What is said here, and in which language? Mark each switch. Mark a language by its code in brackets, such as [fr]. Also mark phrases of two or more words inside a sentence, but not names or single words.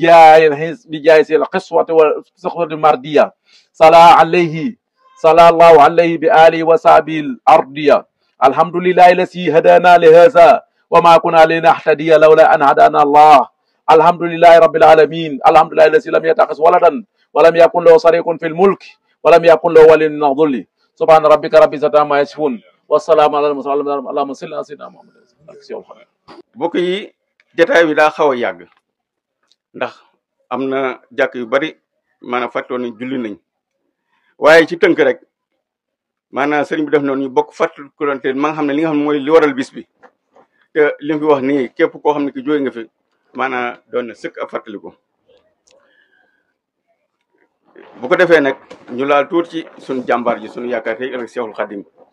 [ar] بجائز القسوة والسخوة المردية صلى الله عليه بآله وصحبه الأرضية الحمد لله الذي هدانا لهذا وما كنا لنهتدي لولا أن هدانا الله الحمد لله رب العالمين الحمد لله الذي لم يتخذ ولدا ولم يكن له شريك في الملك ولم يكن له ولي من الذل سبحان ربك رب العزة عما يصفون والسلام على المرسلين اللهم صل على سيدنا محمد. [wo] mbokk yi jotaay bi daa xaw a yàgg ndax am na jàkk yu bari maanaam fàttoon nañ julli nañ waaye ci tënk rek maanaam sëriñ bi def noonu ñu bokk fàttalante ma nga xam ne li nga xam ne mooy li waral bis bi te li mu fi wax nii képp koo xam ne ki jóge nga fi maanaam doon na sëkk ab fàttaliku bu ko defee nag ñu laal tuuti ci suñu jàmbaar ji suñu yaakaar tey ëllëg Seexul Xadim